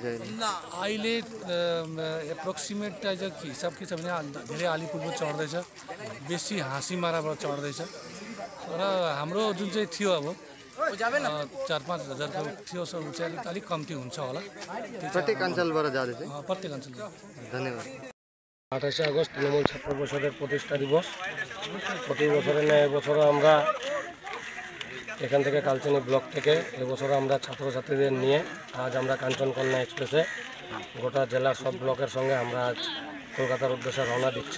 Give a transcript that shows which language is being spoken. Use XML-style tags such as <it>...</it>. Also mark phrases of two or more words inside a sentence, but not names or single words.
<ne>अहिले एप्रोक्सिमेट हिसाब के छ भने धेरै अलिपुरबाट चढ्दैछ, बेसी हाँसीमाराबाट चढ्दैछ र हाम्रो जुन चाहिँ थियो अब 4-5 हजारको थियो ऊ चाहिँ अलिक कम्ती हुन्छ होला। प्रत्येक अञ्चलबाट जाँदैछ प्रत्येक अञ्चल। धन्यवाद।</ne> <bn>28 আগস্ট তৃণমূল ছাত্র পরিষদের প্রতিষ্ঠা দিবস। প্রতি বছরের ন্যায় এবছরও আমরা এখান থেকে কালচিনি ব্লক থেকে এবছরও আমরা ছাত্রছাত্রীদের নিয়ে আজ আমরা কাঞ্চনকন্যা এক্সপ্রেসে গোটা জেলার সব ব্লকের সঙ্গে আমরা আজ কলকাতার উদ্দেশ্যে রওনা দিচ্ছি।</bn>